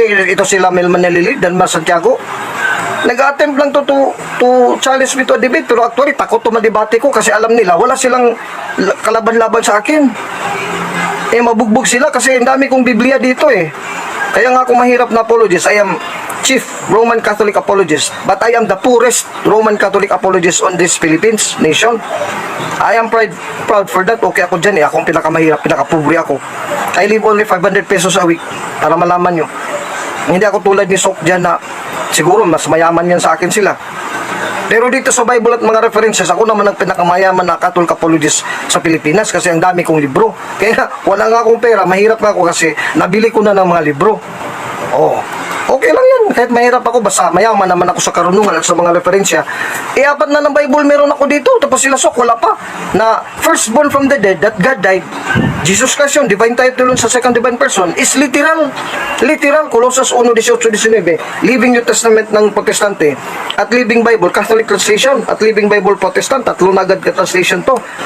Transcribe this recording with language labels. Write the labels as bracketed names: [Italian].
[Filipino] Ito sila Melman Nelili, Dan Mar Santiago. Nag-attempt lang [English] to challenge me to a debate, [Filipino] pero actually, takot to madebate ko kasi alam nila, wala silang kalaban-laban sa akin. Mabugbog sila kasi ang dami kong Biblia dito Kaya nga ako mahirap na apologist. [English] I am Chief Roman Catholic Apologist, but I am the poorest Roman Catholic apologist on this Philippines nation. I am proud for that. [Filipino] Okay ako dyan Akong pinakamahirap, pinakapobre ako. [English] I live only 500 pesos a week [Filipino] para malaman nyo. Hindi ako tulad ni Sok dyan na siguro mas mayaman yan sa akin sila. Pero dito sa Bible at mga references, ako naman ang pinakamayaman na Catholic apologist sa Pilipinas kasi ang dami kong libro. Kaya wala nga akong pera, mahirap nga ako kasi nabili ko na ng mga libro. Okay lang yan. Kahit mahirap ako, basta mayaman naman ako sa karunungan at sa mga referensya. Apat na ng Bible meron ako dito. Tapos sila Sok, wala pa. [English] Na firstborn from the dead, that God died. Jesus Christ yun, divine title sa second divine person, is literal. Literal, Colossus 1:18-19. Living New Testament [Filipino] ng Protestante. At Living Bible, Catholic Translation. At Living Bible Protestant. Tatlo na agad ka-translation to.